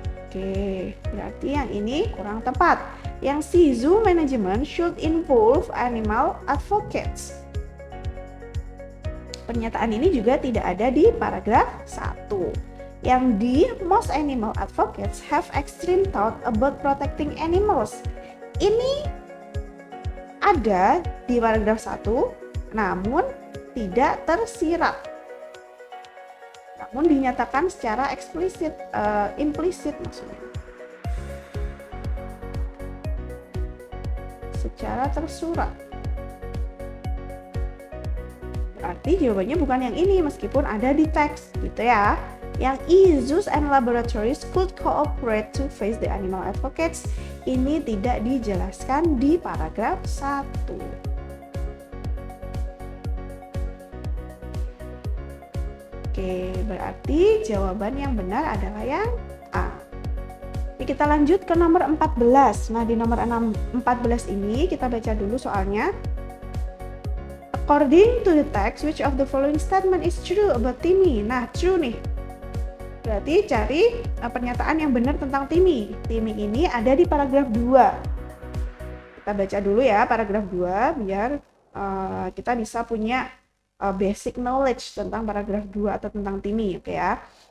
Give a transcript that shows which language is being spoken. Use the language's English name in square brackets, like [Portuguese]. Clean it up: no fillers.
[Indonesian] Oke, berarti yang ini kurang tepat. Yang C, [English] zoo management should involve animal advocates. [Indonesian] Pernyataan ini juga tidak ada di paragraf 1. Yang D, [English] most animal advocates have extreme thought about protecting animals. [Indonesian] Ini ada di paragraf 1, namun tidak tersirat. Namun dinyatakan secara eksplisit, implisit maksudnya. Secara tersurat. Berarti jawabannya bukan yang ini meskipun ada di teks gitu ya. Yang E, [English] zoos and laboratories could cooperate to face the animal advocates. [Indonesian] Ini tidak dijelaskan di paragraf 1. Oke, berarti jawaban yang benar adalah yang A. Oke, kita lanjut ke nomor 14. Nah, di nomor 14 ini kita baca dulu soalnya. [English] According to the text, which of the following statement is true about Timmy? [Indonesian] Nah, true nih. Berarti cari pernyataan yang benar tentang Timmy. Timmy ini ada di paragraf 2. Kita baca dulu ya paragraf 2 biar kita bisa punya [English] basic knowledge [Indonesian] tentang paragraf 2 atau tentang Timmy, oke ya.